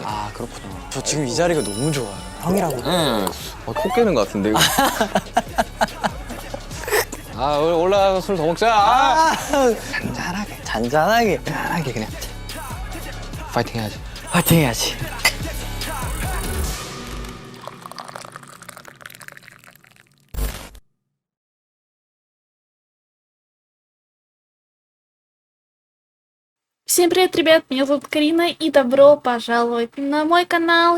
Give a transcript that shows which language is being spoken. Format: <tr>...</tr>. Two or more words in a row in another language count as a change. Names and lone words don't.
<ko>아, 그렇구나. 저 지금 이 자리가 너무 좋아요. 형이라고. 네. 코 깨는 것 같은데. 이거. 아, 올라가서 술 더 먹자. 아! 잔잔하게. 편하게 그냥 파이팅 해야지. 파이팅 해야지.</ko> <ru>Всем привет, ребят, меня зовут Карина, и добро пожаловать на мой канал.</ru>